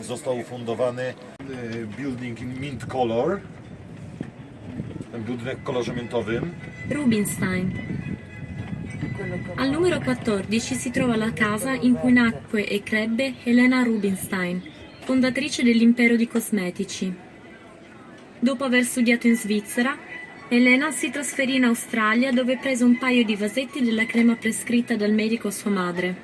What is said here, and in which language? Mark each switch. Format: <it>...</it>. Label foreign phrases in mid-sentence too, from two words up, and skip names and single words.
<pl>Został ufundowany</pl> <en>building in mint color.</en> <pl>Ten budynek w kolorze miętowym. Rubinstein.</pl> <it>Al numero 14 si trova la casa in cui nacque e crebbe Helena Rubinstein, fondatrice dell'impero di cosmetici. Dopo aver studiato in Svizzera, Helena si trasferì in Australia dove prese un paio di vasetti della crema prescritta dal medico a sua madre.</it>